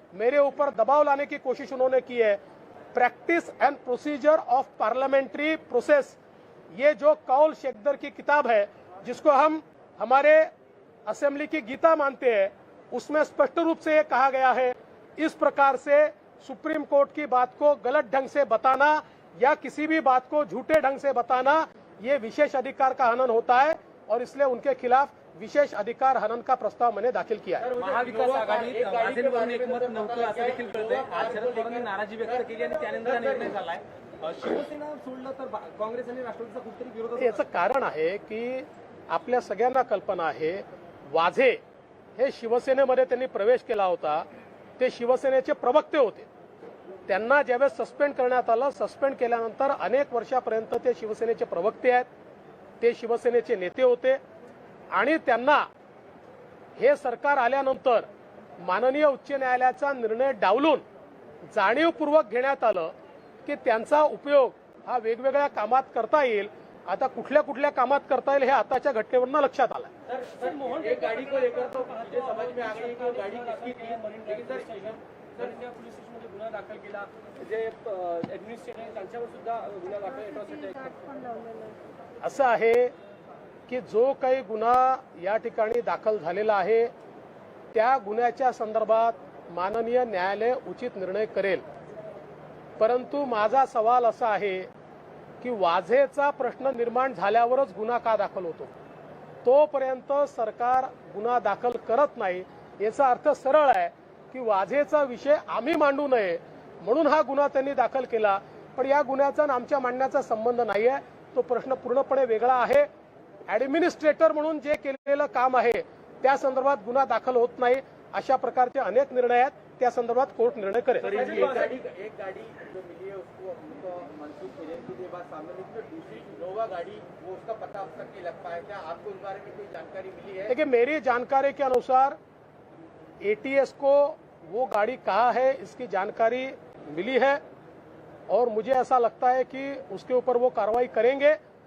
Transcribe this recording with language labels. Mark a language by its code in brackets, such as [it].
[hi] मेरे ऊपर दबाव लाने की कोशिश उन्होंने की है। Practice and procedure of parliamentary process, ये जो कौल शेखदर की किताब है जिसको हम हमारे असेंबली की गीता मानते हैं, उसमें स्पष्ट रूप से ये कहा गया है इस प्रकार से सुप्रीम कोर्ट की बात को गलत ढंग से बताना या किसी भी बात को झूठे ढंग से बताना ये विशेष अधिकार का हनन होता है और इसलिए उनके खिलाफ विशेष अधिकार हनन का प्रस्ताव मैंने दाखिल किया है। [mr] महाविकास आघाडीत राजेंवरून एकमत नव्हतं असं देखील कळतंय। आज शरद पवारांनी नाराजी व्यक्त केली आणि त्यानंतर हा निर्णय झालाय। शिवसेना सोडलं तर काँग्रेस आणि राष्ट्रवादीचा कुठेतरी विरोध होतो। याचं कारण आहे की आपल्या सगळ्यांना कल्पना आहे, वाझे हे शिवसेनेमध्ये त्यांनी प्रवेश केला होता, ते शिवसेनेचे प्रवक्ते होते। त्यांना ज्यावेळेस सस्पेंड करण्यात आलं, सस्पेंड केल्यानंतर अनेक वर्षापर्यंत ते शिवसेनेचे प्रवक्ते आहेत, ते शिवसेनेचे नेते होते आणि त्यांना हे सरकार आल्यानंतर माननीय उच्च न्यायालयाचा निर्णय डावलून जाणीवपूर्वक घेण्यात आलं की त्यांचा उपयोग हा वेगवेगळ्या कामात करता येईल। आता कुठल्या कुठल्या कामात करता येईल हे आताच्या घटनेवरून लक्षात आलं। [hi] सर मोहन एक गाड़ी को लेकर तो मुझे समझ में आ गई कि गाड़ी किसकी थी, लेकिन सर [mr] पोलीस स्टेशनमध्ये गुन्हा दाखल केला, जे ऍडमिनिस्ट्रेटर त्यांच्यावर सुद्धा गुन्हा दाखल एट्रॉसिटी असं आहे की जो काही गुन्हा या ठिकाणी दाखल झालेला आहे त्या गुन्ह्याच्या संदर्भात माननीय न्यायालय उचित निर्णय करेल। परंतु माझा सवाल असा आहे की वाझेचा प्रश्न निर्माण झाल्यावरच गुन्हा का दाखल होतो? तोपर्यंत सरकार गुन्हा दाखल करत नाही। याचा अर्थ सरळ आहे की वाझेचा विषय आम्ही मांडू नये म्हणून हा गुन्हा त्यांनी दाखल केला, पण या गुन्ह्याचा आणि आमच्या मांडण्याचा संबंध नाही आहे। तो प्रश्न पूर्णपणे वेगळा आहे। ऍडमिनिस्ट्रेटर म्हणून जे केलेलं काम आहे त्या संदर्भात गुन्हा दाखल होत नाही। अशा प्रकारचे अनेक निर्णय आहेत, त्या संदर्भात कोर्ट निर्णय करेल। [hi] एक गाड़ी जो मिली है उसको मनसूख हो जाएगी के बाद सामने जो दूसरी इनोवा गाड़ी वो उसका पता अब तक नहीं लग पाया। क्या आपको इस बारे में कोई जानकारी मिली है? देखिए, मेरी जानकारी के अनुसार एटीएस को वो गाड़ी कहाँ है इसकी जानकारी मिली है और मुझे ऐसा लगता है कि उसके ऊपर वो कार्रवाई करेंगे।